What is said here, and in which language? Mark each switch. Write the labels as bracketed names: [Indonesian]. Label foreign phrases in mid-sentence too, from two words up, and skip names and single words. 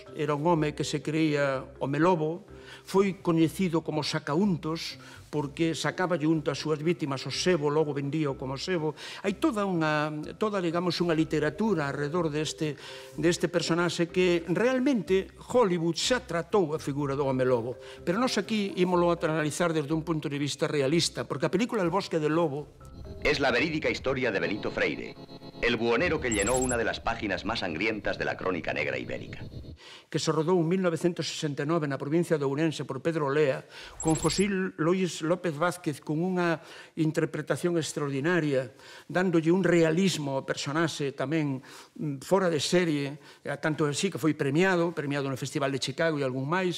[Galician] Era un home que se creía home lobo, foi coñecido como sacauntos, porque sacaba unto as súas vítimas o sebo, logo vendía como sebo. Hai toda, digamos, unha literatura alrededor deste personaxe que realmente Hollywood xa tratou a figura do home lobo. Pero nós aquí ímolo a analizar desde un punto de vista realista, porque a película El bosque del lobo [Spanish] es la verídica historia de Benito Freire, el buhonero que llenó una de las páginas más sangrientas de la crónica negra ibérica. [Galician] Que se rodou en 1969 na provincia de Ourense por Pedro Olea, con José Luis López Vázquez, con unha interpretación extraordinaria, dándolle un realismo ao personaxe tamén fora de serie, tanto así que foi premiado no Festival de Chicago e algún máis.